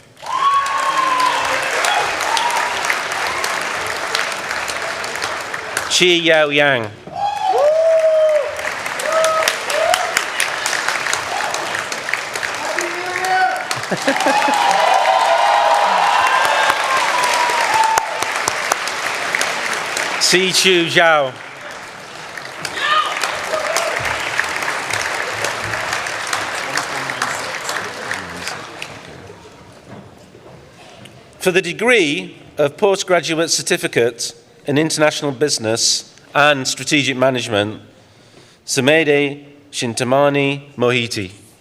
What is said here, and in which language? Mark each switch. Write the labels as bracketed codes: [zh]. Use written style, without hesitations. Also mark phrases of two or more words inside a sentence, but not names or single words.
[en] Qi Yao Yang. Si Chu Zhao. For the degree of postgraduate certificate in international business and strategic management, Sumede Shintamani Mohiti.